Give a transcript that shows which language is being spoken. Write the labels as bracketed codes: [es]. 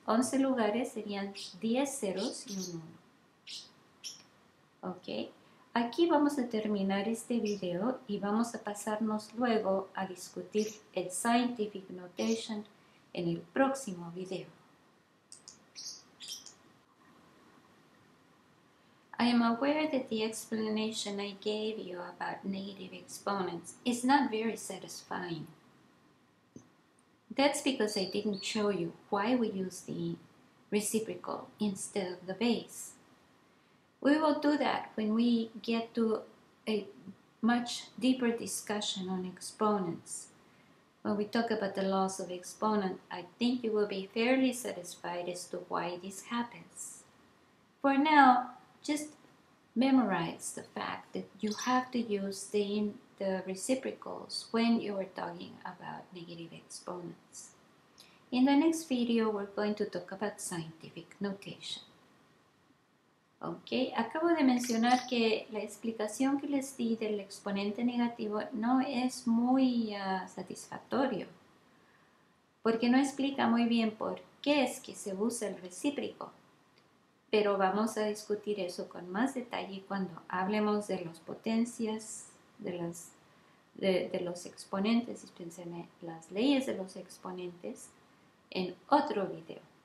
[es] 11 lugares serían 10 ceros y un 1. ¿Ok? Aquí vamos a terminar este video y vamos a pasarnos luego a discutir el [en] scientific notation [es] en el próximo video. [en] I am aware that the explanation I gave you about negative exponents is not very satisfying. That's because I didn't show you why we use the reciprocal instead of the base. We will do that when we get to a much deeper discussion on exponents. When we talk about the laws of exponent, I think you will be fairly satisfied as to why this happens. For now, just memorize the fact that you have to use the reciprocals when you are talking about negative exponents. In the next video, we're going to talk about scientific notation. [es] Ok, acabo de mencionar que la explicación que les di del exponente negativo no es muy satisfactorio, porque no explica muy bien por qué es que se usa el recíproco. Pero vamos a discutir eso con más detalle cuando hablemos de las potencias, de los exponentes, dispénsenme, las leyes de los exponentes, en otro video.